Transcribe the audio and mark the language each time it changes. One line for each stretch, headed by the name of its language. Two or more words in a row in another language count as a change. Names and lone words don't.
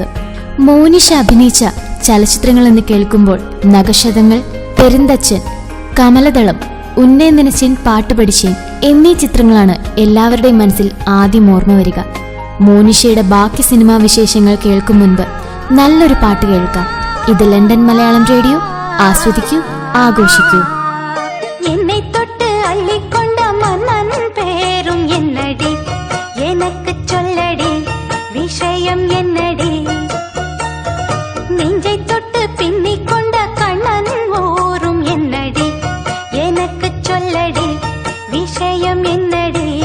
Malayalam: മോനിഷ അഭിനയിച്ച ചലച്ചിത്രങ്ങൾ എന്ന് കേൾക്കുമ്പോൾ നഖശതങ്ങൾ, പെരുന്തച്ചൻ, കമലദളം, ഉന്നേ നിനച്ചേൻ പാട്ടുപടിച്ചേൻ എന്നീ ചിത്രങ്ങളാണ് എല്ലാവരുടെയും മനസ്സിൽ ആദ്യം ഓർമ്മ വരിക. മോനിഷയുടെ ബാക്കി സിനിമാ വിശേഷങ്ങൾ കേൾക്കും മുൻപ് നല്ലൊരു പാട്ട് കേൾക്കാം. ഇത് ലണ്ടൻ മലയാളം റേഡിയോ. ആസ്വദിക്കൂ, ആഘോഷിക്കൂ.
Tamil: என்னை தொட்டு அள்ளிக்கொண்ட மன்னன் பேரும் என்னடி, எனக்கு சொல்லடி விஷயம் என்னடி, நெஞ்சை தொட்டு பின்னிக் கொண்ட கண்ணன் ஓரும் என்னடி, எனக்கு சொல்லடி விஷயம் என்னடி,